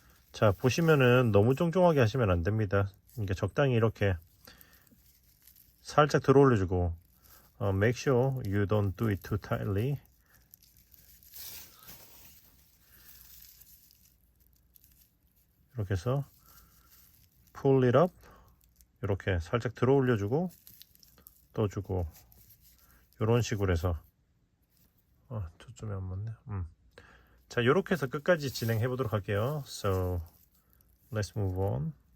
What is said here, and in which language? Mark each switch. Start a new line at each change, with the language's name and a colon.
Korean: 자, 보시면은 너무 쫑쫑하게 하시면 안 됩니다. 그러니까 적당히 이렇게 살짝 들어 올려주고
English: make sure you don't do it too tightly.
Korean: 이렇게 해서
English: pull it up.
Korean: 이렇게 살짝 들어 올려주고 또 주고 이런 식으로 해서 초점이 안 맞네. 자, 이렇게 해서 끝까지 진행해 보도록 할게요.
English: So let's move on.